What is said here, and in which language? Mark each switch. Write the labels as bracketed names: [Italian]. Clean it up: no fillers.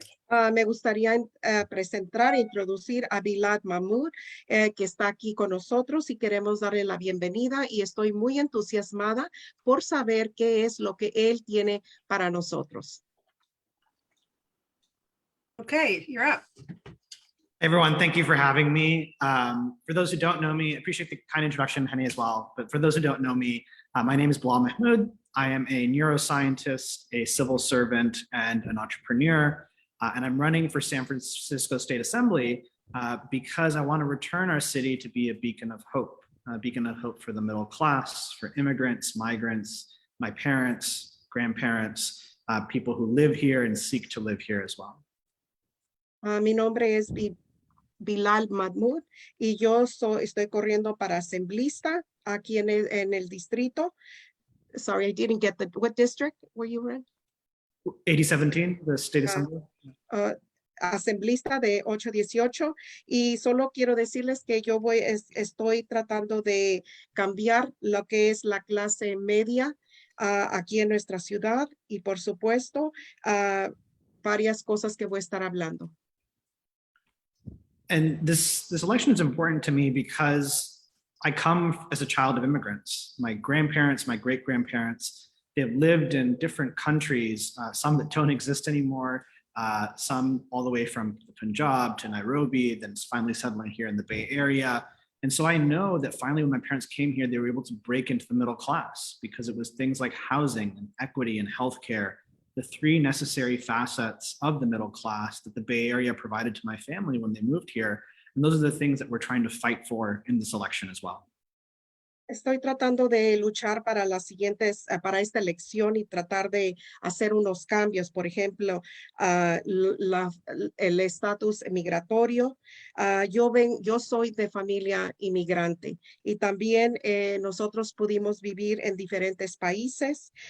[Spanish] Me gustaría presentar e introducir a Bilal Mahmood, que está aquí con nosotros y queremos darle la bienvenida y estoy muy entusiasmada por saber qué es lo que él tiene para nosotros. [English] Okay, you're up. Hey everyone, thank you for having me. For those who don't know me, I appreciate the kind introduction, Haney, as well. But for those who don't know me, my name is Bilal Mahmood. I am a neuroscientist, a civil servant, and an entrepreneur. And I'm running for San Francisco State Assembly because I want to return our city to be a beacon of hope for the middle class, for immigrants, migrants, my parents, grandparents, people who live here and seek to live here as well. [Spanish] Mi nombre es Bilal Mahmood y yo estoy corriendo para asemblista aquí en el distrito. [English] Sorry, I didn't get what district were you in? 8017, the State Assembly. [Spanish] Asemblista de 818 y solo quiero decirles que yo estoy tratando de cambiar lo que es la clase media aquí en nuestra ciudad y por supuesto varias cosas que voy a estar hablando. [English] And this election is important to me because I come as a child of immigrants. My grandparents, my great-grandparents, they've lived in different countries, some that don't exist anymore, some all the way from Punjab to Nairobi, then finally settling here in the Bay Area. And so I know that finally when my parents came here, they were able to break into the middle class because it was things like housing and equity and healthcare the three necessary facets of the middle class that the Bay Area provided to my family when they moved here. And those are the things that we're trying to fight for in this election as well. [Spanish] Estoy tratando de luchar para las siguientes, para esta elección y tratar de hacer unos cambios. Por ejemplo, el estatus migratorio. Yo soy de familia inmigrante y también nosotros pudimos vivir en diferentes países.